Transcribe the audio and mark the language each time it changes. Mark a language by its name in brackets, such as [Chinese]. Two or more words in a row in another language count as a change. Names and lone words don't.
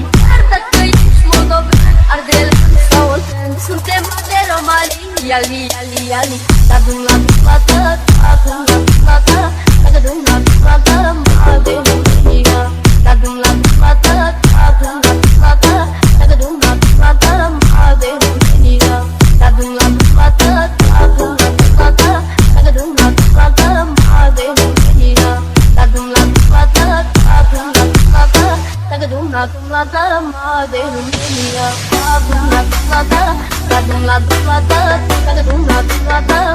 [Romanian] Arda că ești moldovean, ardele sau oltean. Suntem madeira mari. Ali, ali, ali. [Portuguese] Da de un lado pra cá, da de un lado pra cá. Da de un lado pra cá, madeirinha. Da de un lado pra cá, da de un lado pra cá. Da de un lado pra cá, madeirinha. Da de un lado pra cá, da de un lado pra cá. Da de un lado pra cá, madeirinha. Da de un lado pra cá, da de un lado pra cá. Dum la madeirinha, dum la da dum la da dum la